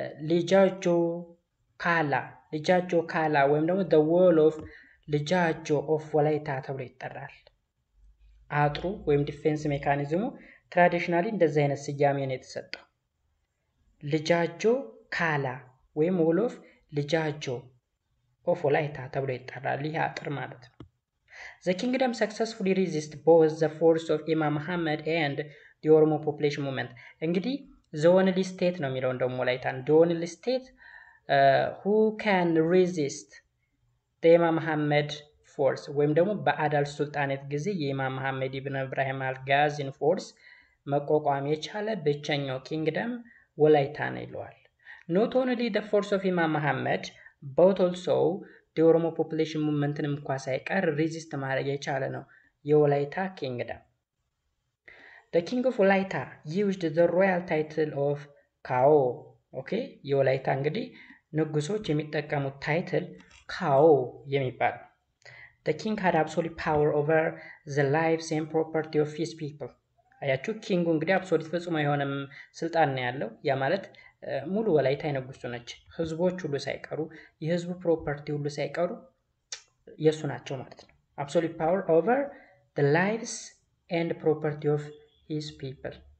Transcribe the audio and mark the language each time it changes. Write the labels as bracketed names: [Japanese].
[Amharic] ሊጃጆ ካላ ወይም ደግሞ [English] the wall of [Amharic] ሊጃጆ of ወላይታ ተብሎ ይጠራል። አጥሩ ወይም ዲፌንስ ሜካኒዝሙ ትራዲሽናሊ እንደዚህ አይነት ስያሜ ነው የተሰጠው። ሊጃጆ ካላ ወይም [English] wall of [Amharic] ሊጃጆ of ወላይታ ተብሎ ይጠራል። ይህ አጥር ማለት ነው። [English] the kingdom successfully resist both the force of Imam Muhammad and the Oromo population movement. [Amharic] እንግዲህ [English] the only state [Amharic] ነው የሚለው እንደውም ወላይታን [English] the only state who can resist the Imam Muhammad force [Amharic] ወይም ደግሞ በአዳል ሱልጣኔት ጊዜ የኢማም መሐመድ ኢብን ኢብራሂም አልጋዚን ፎርስ መቋቋም የቻለ ብቸኛው ኪንግደም ወላይታ ነው ይለዋል። [English] Not only the force of Imam Muhammad but also the Oromo population movementንም [Amharic] እንኳ ሳይቀር ሬዚስት ማድረግ የቻለ ነው የወላይታ ኪንግደም። [English] The king of Walaita used the royal title of Kao. Okay, [Amharic] የወላይታ እንግዲህ ንጉሶች የሚጠቀሙት ታይትል ካኦ የሚባል። [English] The king had absolute power over the lives and property of his people. [Amharic] አያችሁ ኪንጉ እንግዲህ አብሶሉት ፍጹም የሆነ ስልጣን ነው ያለው። ያ ማለት ሙሉ ወላይታ የንጉሱ ነች። ህዝቦች ሁሉ ሳይቀሩ የህዝቡ ፕሮፐርቲ ሁሉ ሳይቀሩ የሱ ናቸው ማለት ነው። [English] absolute power over the lives and property of his people